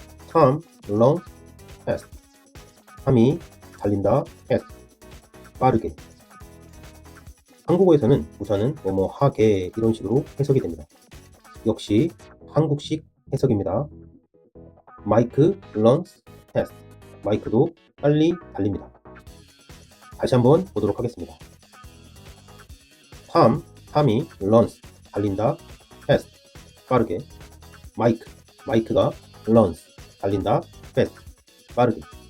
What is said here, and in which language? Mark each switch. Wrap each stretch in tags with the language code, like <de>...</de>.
<en>Tom runs fast.</en> <ko>탐이 달린다</ko> <en>fast.</en> <ko>빠르게. 한국어에서는 부사는 뭐뭐 하게 이런 식으로 해석이 됩니다. 역시 한국식 해석입니다.</ko> <en>마이크 runs fast.</en> <ko>마이크도 빨리 달립니다. 다시 한번 보도록 하겠습니다. 탐이 runs 달린다 fast 빠르게. 마이크가 runs 달린다 fast 빠르게.</ko>